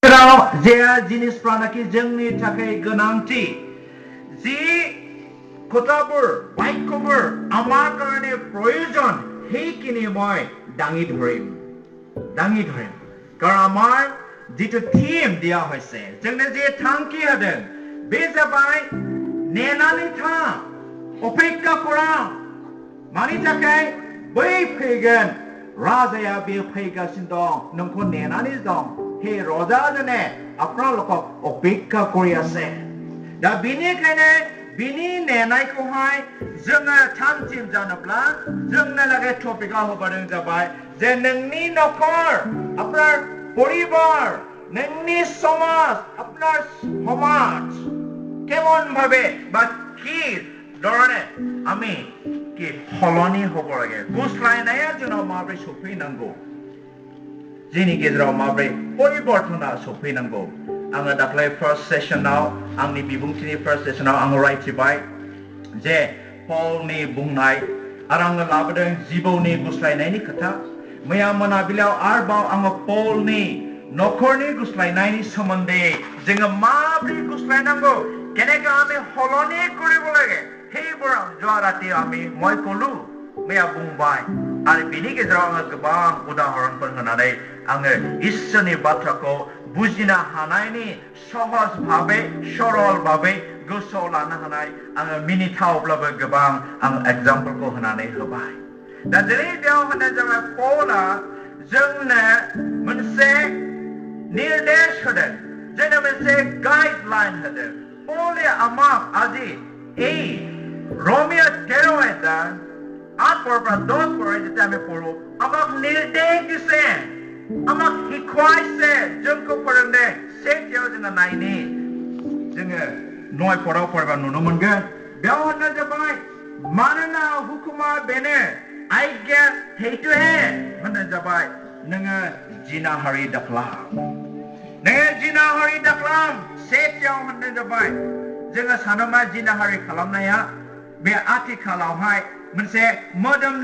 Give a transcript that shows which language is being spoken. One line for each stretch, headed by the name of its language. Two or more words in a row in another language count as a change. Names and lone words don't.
Bodo: गेजेराव जे जिनिसफ्रानाखि जोंनि थाखाय गोनांथि जि खोथाफोर बाक्यफोर
Assamese: আমাৰ কাৰণে প্ৰয়োজন সেইখিনি মই দাঙি ধৰিম কাৰণ আমাৰ যিটো থিম দিয়া
Bodo: হৈছে जोंनो जे थांखि होदों बे जाबाय नेनानै था
Assamese: অপেক্ষা কৰা
Bodo: मानि थाखाय बै फैगोन राजाया बे फैगासिनो दं नोंखौ नेनानै दं हे रजाजने
Assamese: আপোনালোকক অপেক্ষা কৰি
Bodo: আছে दा बेनिखायनो बिनि नेनायखौहाय जोङो थामथिम जानोब्ला जोंनो लागै टपिकआ होबादों जाबाय जे नोंनि नखर
Bangla: আপনার পরিবার
Bodo: नोंनि समाज
Assamese: আপনার সমাজ কেমন ভাবে বা কি ধরনে আমি কি সলনি হ'ব লাগে
Bodo: গুছলাयनाया जोंनाव माबोरै सफैनांगौ जोंनि गेजेराव माबोरै परिबर्तना सफैनांगौ आङो दाख्लै फार्स्ट सेसनाव आंनि बिबुंथिनि फार्स्ट सेसनाव आङो रायथिबाय जे पलनि बुंनाय आरो आङो लाबोदों जिबौनि गुस्लायनायनि खोथा मैया मोनाबिलियाव आरोबाव आङो पलनि नखरनि गुस्लायनायनि सोमोन्दै जोङो माबोरै गुस्लायनांगौ
Assamese: কেনেকৈ আমি সলনি কৰিব লাগে সেইবোৰ যোৱা ৰাতি মই ক'লো
Bodo: मैया बुंबाय आरो बिनि गेजेराव आङो गोबां उदाहरणफोर होनानै आङो इसोरनि बाथ्राखौ बुजिनो हानायनि सहज भाबै सरल भाबै गोसोआव लानो हानाय आङो मिनिथावब्लाबो गोबां आं एग्जाम्पलखौ होनानै होबाय दा जेरै बेयाव होनाय जाबाय पलआ जोंनो मोनसे निर्देश होदों जोंनो मोनसे गाइडलाइन होदों पलआ
Assamese: আমাক আজি এই
Bodo: रोमियो 13 8 পৰা 10
Assamese: পৰা যেতিয়া আমি পঢ়ো আমাক নিৰ্দেশ দিছে আমাক শিকাইছে
Bodo: जोंखौ फोरोंदों सेथियाव जोङो नायनि जोङो 9 पराव फरायबा नुनो मोनगोन बेयाव होननाय जाबाय मानोना हुकुमा बेनो आज्ञा हेतुहे होननाय जाबाय नोङो जिनाहारि दाख्लाम सेथियाव होननाय जाबाय जोङो सानोमा जिनाहारि खालामनाया बे आथिखालावहाय मोनसे मोदोमनि